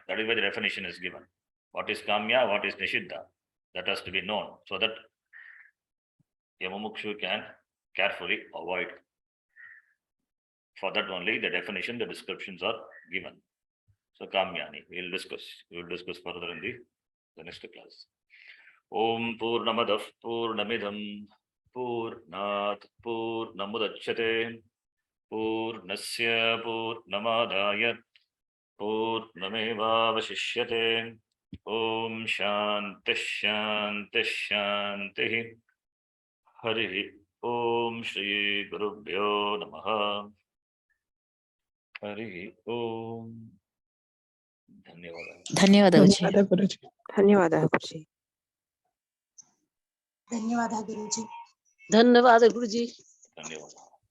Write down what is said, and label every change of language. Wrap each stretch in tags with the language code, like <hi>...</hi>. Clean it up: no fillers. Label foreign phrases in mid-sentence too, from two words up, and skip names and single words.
<en>That is why the definition is given. What is kamya, what is nishiddha. That has to be known so that a mumukshu can carefully avoid. For that only the definition, the descriptions are given. So kamyani, we will discuss further in the next class.</en> <sa>ॐ पूर्णमदः पूर्णमिदं पूर्णात्पूर्णमुदच्यते पूर्णस्य पूर्णमादाय पूर्णमेवावशिष्यते. ॐ शान्तिः शान्तिः शान्तिः. हरि ॐ श्री गुरुभ्यो नमः. हरि ॐ.</sa> <hi>धन्यवाद गुरुजी. धन्यवाद गुरुजी. धन्यवाद गुरुजी. धन्यवाद गुरुजी. धन्यवाद.</hi>